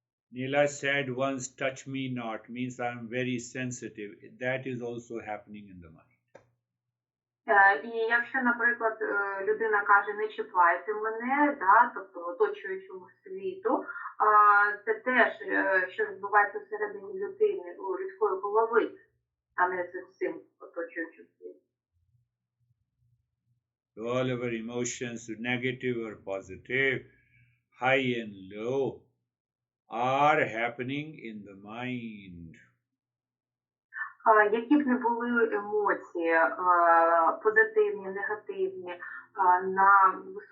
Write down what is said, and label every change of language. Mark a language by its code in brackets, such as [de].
[en] Neela said once, touch me not, means I'm very sensitive. That is also happening in the mind. [uk] І якщо, наприклад, людина каже, не чіпайте мене, тобто оточуючому світу, це теж, що відбувається всередині людини, у людської голови, а не з цим оточуючим світом. [en] All our emotions, negative or positive, high and low, are happening in the mind. [uk] Які б не були емоції, позитивні, негативні, на